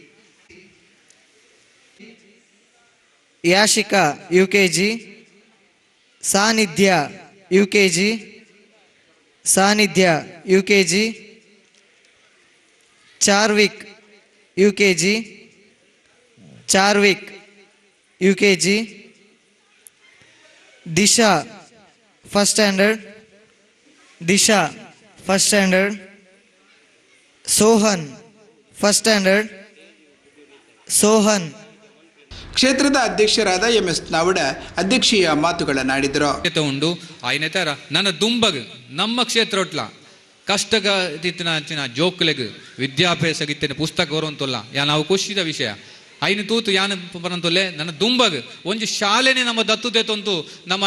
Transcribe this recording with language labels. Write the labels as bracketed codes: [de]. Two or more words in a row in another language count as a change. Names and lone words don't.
[en] ಯಾಶಿಕಾ UKG, ಸಾನಿಧ್ಯ UKG, ಸಾನಿಧ್ಯ UKG, ಚಾರ್ವಿಕ್ UKG, ಚಾರ್ವಿಕ್ UKG, ದಿಶಾ first standard, ದಿಶಾ first standard, ಸೋಹನ್ first standard, ಸೋಹನ್. [kn] ಕ್ಷೇತ್ರದ ಅಧ್ಯಕ್ಷರಾದ MS ನಾವಡ ಅಧ್ಯಕ್ಷೀಯ ಮಾತುಗಳನ್ನಾಡಿದರು. [tcy] ಉಂಡು ಆಯ್ನ ತರ ನನ್ನ ದುಂಬಗ್ ನಮ್ಮ ಕ್ಷೇತ್ರ ಒಟ್ಲ ಕಷ್ಟಗ ತಿತ್ತಿನ ಜೋಕ್ಲೆಗ್ ವಿದ್ಯಾಭ್ಯಾಸ ಗಿತ್ತಿನ ಪುಸ್ತಕ ಬರುವಂತಲ್ಲ ಯಾ ನಾವು ಖುಷಿದ ವಿಷಯ ಐನು ತೂತು ಯಾನ ಬರಂತೊಲ್ಲೆ ನನ್ನ ದುಂಬಗ್ ಒಂಜಿ ಶಾಲೆನೇ ನಮ್ಮ ದತ್ತುದೆ ತೊಂತು ನಮ್ಮ